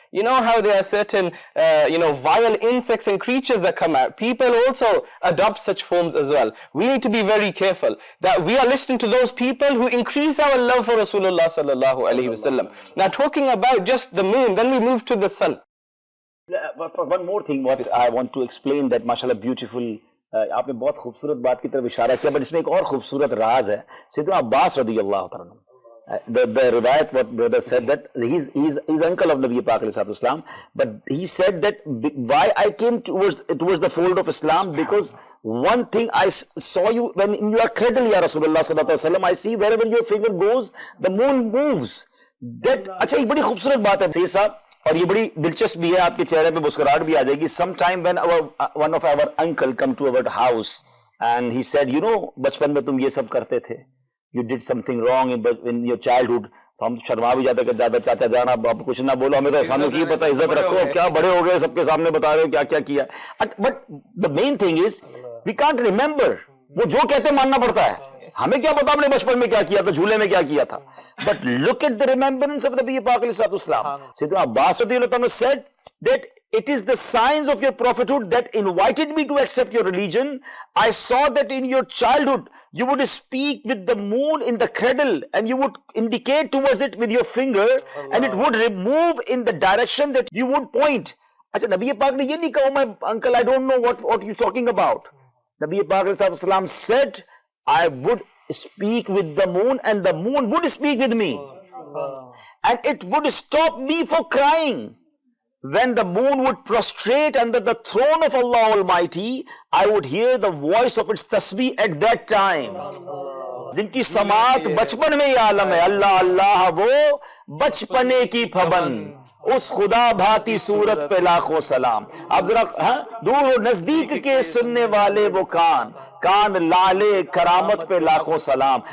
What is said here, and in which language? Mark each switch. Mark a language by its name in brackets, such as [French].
[English] You know how there are certain, vile insects and creatures that come out. People also adopt such forms as well. We need to be very careful that we are listening to those people who increase our love for Rasulullah sallallahu alaihi wasallam. Now, talking about just the moon, then we move to the sun. One more thing what I want to explain, that mashallah beautiful, [Urdu] آپ نے بہت خوبصورت بات کی طرف اشارہ کیا, but اس میں ایک اور خوبصورت راز ہے. [English] سیدنا عباس رضی اللہ تعالیٰ عنہ, the riwayat what brother said that he's uncle of Nabi Pak alayhi Islam, but he said that why I came towards the fold of Islam, because one thing I saw you when in your cradle ya Rasulullah sallallahu alaihi wasallam, I see wherever your finger goes the moon moves. [Urdu] That اچھا ایک بڑی خوبصورت بات ہے سید صاحب, اور یہ بڑی دلچسپ بھی ہے, آپ کے چہرے پہ مسکراہٹ بھی آ جائے گی. [English] some time when one of our uncle come to our house and he said [Urdu] بچپن میں تم یہ سب کرتے تھے, [English] You did something wrong in your childhood. [Urdu] تو ہم شرما بھی جاتے کہ زیادہ چاچا جانا آپ کچھ نہ بولو, ہمیں تو سامنے کی پتہ, عزت رکھو, کیا بڑے ہو گئے سب کے سامنے بتا رہے ہو کیا کیا کیا. [English] but the main thing is we can't remember, [Urdu] وہ جو کہتے ماننا پڑتا ہے. ہمیں کیا پتا ہم نے بچپن میں کیا کیا تھا, جھولے میں کیا کیا تھا. [English] But look at the remembrance of Nabi Pak alayhi Islam. Sayyidina Abbas radiyallahu anhu said that it is the signs of your prophethood that invited me to accept your religion. I saw that in your childhood you would speak with the moon in the cradle and you would indicate towards it with your finger and it would move in the direction that you would point. [Urdu] اچھا نبی پاک نے یہ نہیں کہا [English] my uncle I don't know what you're talking about. Nabi Pak alayhi Islam said I would speak with the moon and the moon would speak with me. And it would stop me for crying. When the moon would prostrate under the throne of Allah Almighty, I would hear the voice of its tasbih at that time. [Urdu] جن کی سماعت بچپن میں یہ عالم ہے, اللہ اللہ وہ بچپنے کی پھبن, اس خدا بھاتی صورت پہ لاکھوں سلام. آپ ذرا دور و نزدیک کے سننے والے وہ کان لالے کرامت پہ لاکھوں سلام.